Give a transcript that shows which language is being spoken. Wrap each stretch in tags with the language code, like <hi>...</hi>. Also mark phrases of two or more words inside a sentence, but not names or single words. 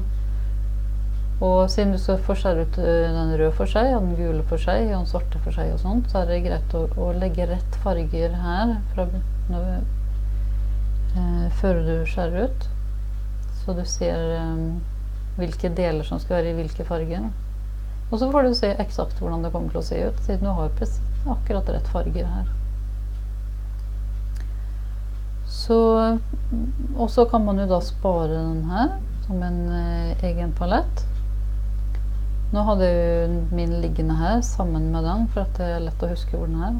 <sv>Och sen du ska få skära ut den röda för sig, den gula för sig och den svarta för sig och sånt, så är det greit att lägga rätt färger här före du skär ut. Så du ser vilka delar som ska vara i vilka färger.</sv> <no>Og så får du se eksakt hvordan det kommer til å se ut, siden du har akkurat rett farger her. Og så kan man jo da spare den her som en egen palett. Nå hadde jeg jo min liggende her sammen med den, for at det er lett å huske hvor den er.</no>